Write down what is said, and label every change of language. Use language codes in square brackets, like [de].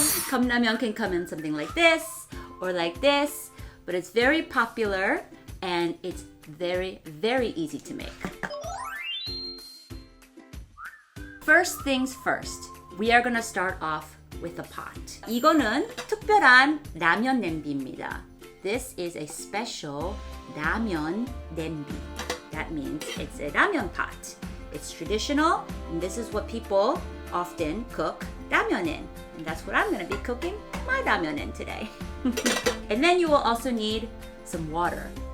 [en] 컵라면 can come in something like this or like this, but it's very popular and it's very, very easy to make. First things first, we are gonna start off with a pot. [ko] 이거는 특별한 라면 냄비입니다. [en] This is a special [ko] 라면 냄비. [en] That means it's a ramen pot. It's traditional, and this is what people often cook ramyeon in. And that's what I'm gonna be cooking my ramyeon in today. And then you will also need some water.